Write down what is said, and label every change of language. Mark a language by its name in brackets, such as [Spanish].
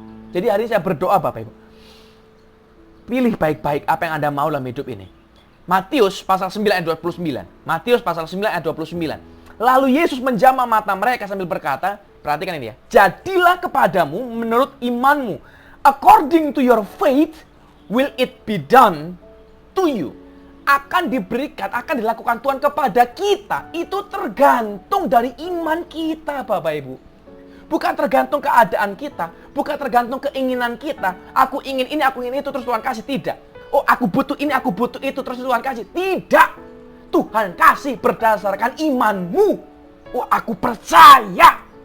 [Indonesian] Jadi hari ini saya berdoa, Bapak Ibu. Pilih baik-baik apa yang Anda mau dalam hidup ini. Matius pasal 9 ayat 29. Matius pasal 9 ayat 29. Lalu Yesus menjamah mata mereka sambil berkata, perhatikan ini ya. Jadilah kepadamu menurut imanmu. [English] According to your faith, will it be done to you. [Indonesian] Akan diberikan, akan dilakukan Tuhan kepada kita. Itu tergantung dari iman kita, Bapak Ibu. Bukan tergantung keadaan kita. Bukan tergantung keinginan kita. Aku ingin ini, aku ingin itu, terus Tuhan kasih. Tidak. Oh, aku butuh ini, aku butuh itu, terus Tuhan kasih. Tidak. Tuhan kasih berdasarkan imanmu. Oh, aku percaya.